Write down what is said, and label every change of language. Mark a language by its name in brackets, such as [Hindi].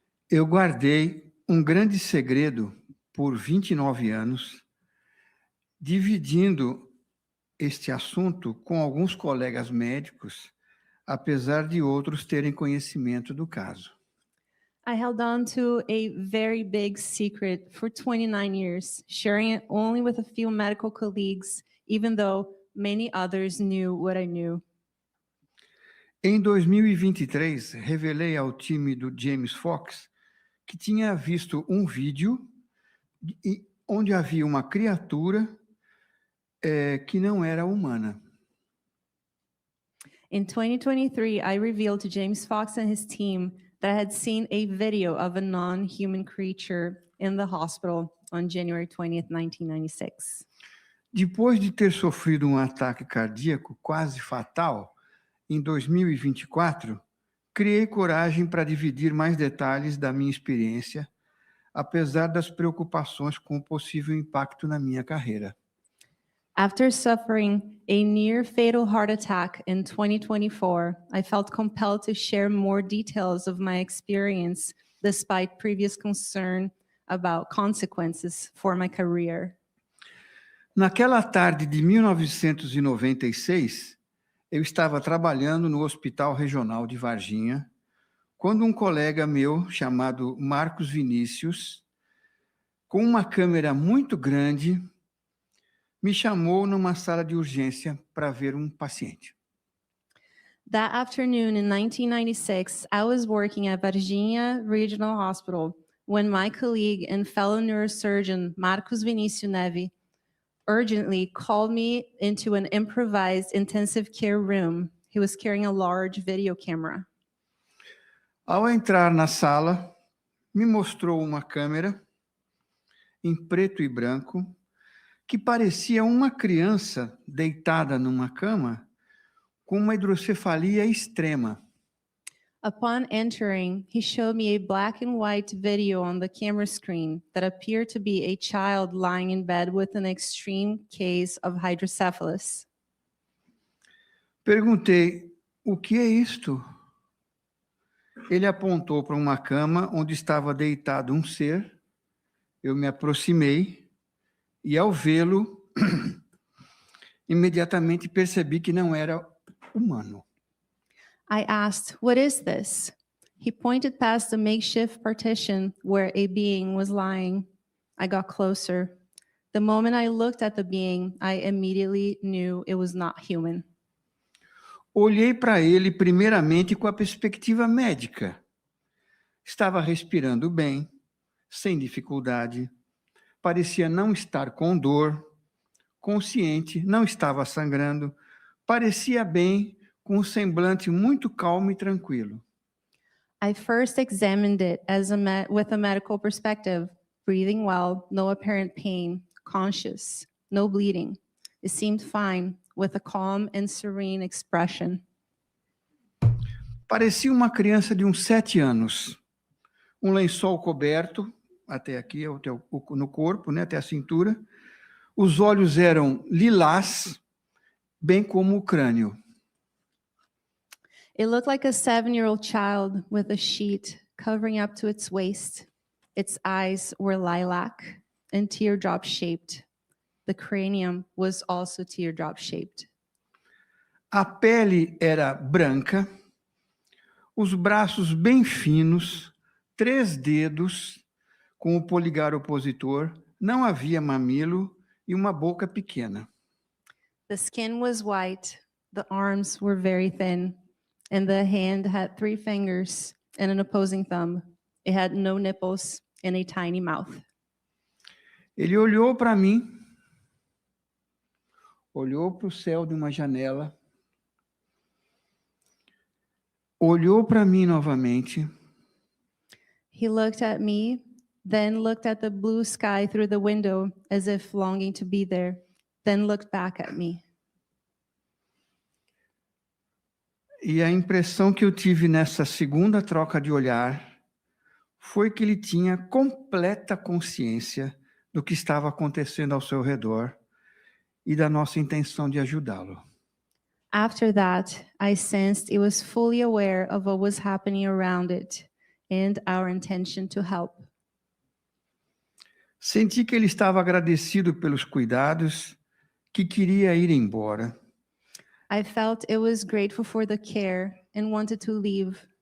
[Portuguese] Eu guardei grande segredo por 29 anos, dividindo este assunto com alguns colegas médicos, apesar de outros terem conhecimento do caso. [English] I held on to a very big secret for 29 years, sharing it only with a few medical colleagues, even though many others knew what I knew. [Portuguese] Em 2023, revelei ao time do James Fox que tinha visto vídeo onde havia uma criatura que não era humana. [English] In 2023, I revealed to James Fox and his team that I had seen a video of a non-human creature in the hospital on January 20th, 1996. [Portuguese] Depois de ter sofrido ataque cardíaco quase fatal, em 2024, criei coragem para dividir mais detalhes da minha experiência, apesar das preocupações com o possível impacto na minha carreira. [English] After suffering a near-fatal heart attack in 2024, I felt compelled to share more details of my experience, despite previous concern about consequences for my career. [Portuguese] Naquela tarde de 1996, eu estava trabalhando no Hospital Regional de Varginha, quando um colega meu, chamado Marcos Vinícius, com uma câmera muito grande, me chamou numa sala de urgência para ver um paciente. [English] That afternoon in 1996, I was working at Varginha Regional Hospital when my colleague and fellow neurosurgeon, Marcos Vinícius Neve, urgently called me into an improvised intensive care room. He was carrying a large video camera. [Portuguese] Ao entrar na sala, me mostrou uma câmera em preto e branco que parecia uma criança deitada numa cama com uma hidrocefalia extrema. [English] Upon entering, he showed me a black and white video on the camera screen that appeared to be a child lying in bed with an extreme case of hydrocephalus. [Portuguese] Perguntei, o que é isto? Ele apontou para uma cama onde estava deitado um ser. Eu me aproximei e, ao vê-lo, imediatamente percebi que não era humano. [English] I asked, "What is this?" He pointed past the makeshift partition where a being was lying. I got closer. The moment I looked at the being, I immediately knew it was not human. [Portuguese] Olhei para ele primeiramente com a perspectiva médica. Estava respirando bem, sem dificuldade. Parecia não estar com dor, consciente, não estava sangrando. Parecia bem, com um semblante muito calmo e tranquilo. [English] I first examined it with a medical perspective, breathing well, no apparent pain, conscious, no bleeding. It seemed fine, with a calm and serene expression. [Portuguese] Parecia uma criança de uns 7 anos. Um lençol coberto, até aqui, no corpo, né, até a cintura. Os olhos eram lilás, bem como o crânio. [English] It looked like a 7-year-old child with a sheet covering up to its waist. Its eyes were lilac and teardrop-shaped. The cranium was also teardrop-shaped. [Portuguese] A pele era branca, os braços bem finos, 3 dedos com o polegar opositor, não havia mamilo e uma boca pequena. [English] The skin was white, the arms were very thin, and the hand had 3 fingers and an opposing thumb. It had no nipples and a tiny mouth. [Portuguese] Ele olhou para mim, olhou para o céu de uma janela, olhou para mim novamente. [English] He looked at me, then looked at the blue sky through the window as if longing to be there, then looked back at me. [Portuguese] E a impressão que eu tive nessa segunda troca de olhar foi que ele tinha completa consciência do que estava acontecendo ao seu redor e da nossa intenção de ajudá-lo. [English] After that, I sensed it was fully aware of what was happening around it and our intention to help. [Portuguese] Senti que ele estava agradecido pelos cuidados, que queria ir embora. [English] I felt it was grateful for the care and wanted to leave.